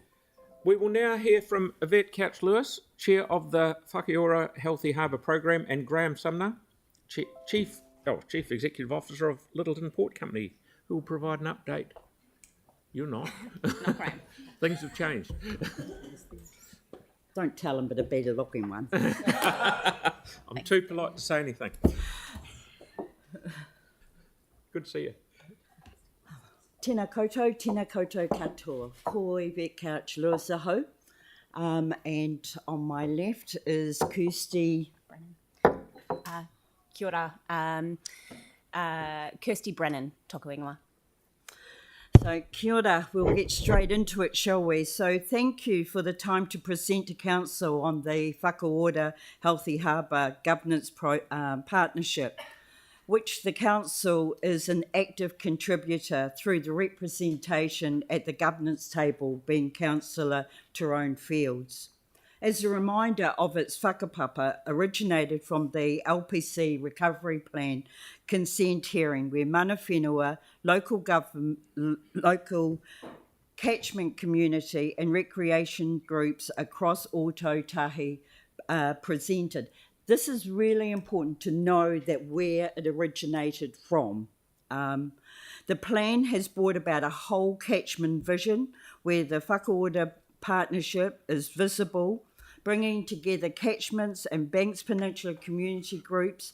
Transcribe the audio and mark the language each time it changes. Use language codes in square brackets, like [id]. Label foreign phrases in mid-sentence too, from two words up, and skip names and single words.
[en] We will now hear from Yvette Couch-Lewis, Chair of the Whakiora Healthy Harbour Programme, and Graham Sumner, Chief Executive Officer of Littleton Port Company, who will provide an update. You're not. Not Graham. Things have changed. Don't tell him, but a better looking one. I'm too polite to say anything. Good to see you. [mi] Tēnā koutou katoa. Ko Yvette Couch-Lewis aho. [en] And on my left is Kirsty. [mi] Kia ora. Kirsty Brennan, tōku ingoa. So kia ora, [en] we'll get straight into it, shall we? So thank you for the time to present to Council on the Whakaora Healthy Harbour Governance Partnership, which the Council is an active contributor through the representation at the governance table, being Councillor Tyrone Fields. As a reminder of its whakapapa, originated from the LPC Recovery Plan consent hearing, where [mi] mana whenua, [en] local catchment community and recreation groups across all tautahi presented. This is really important to know that where it originated from. The plan has brought about a whole catchment vision where the Whakaora partnership is visible, bringing together catchments and Banks Peninsula community groups.